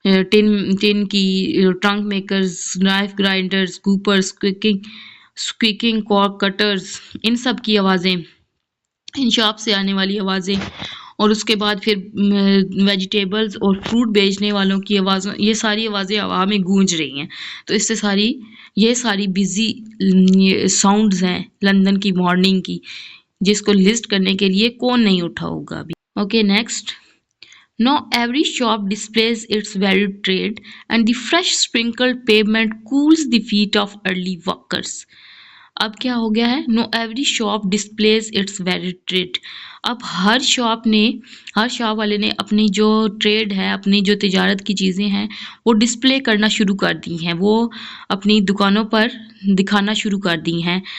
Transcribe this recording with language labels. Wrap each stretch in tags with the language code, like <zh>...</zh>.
<ur>Ton کی، trunk makers, knife گرائنڈرز، Coopers, سکویکنگ کارک cutters, ان سب کی آوازیں، ان شاپ سے آنے والی آوازیں، اور اس کے بعد پھر ویجیٹیبلز اور فروٹ بیچنے والوں کی آوازیں، یہ ساری آوازیں ہوا میں گونج رہی ہیں. تو اس سے یہ ساری بزی ساؤنڈز ہیں لندن کی مارننگ کی، جس کو لسٹ کرنے کے لیے کون نہیں اٹھا ہوگا ابھی. Okay next.</ur> <en>Now every shop displays its varied trade, and the fresh sprinkled pavement cools the feet of early walkers.</en> <ur>اب کیا ہو گیا ہے؟</ur> <en>No every shop displays its varied trade.</en> <ur>اب ہر شاپ والے نے اپنی جو ٹریڈ ہے، اپنی جو تجارت کی چیزیں ہیں وہ ڈسپلے کرنا شروع کر دی ہیں، وہ اپنی دکانوں پر دکھانا شروع کر دی ہیں.</ur>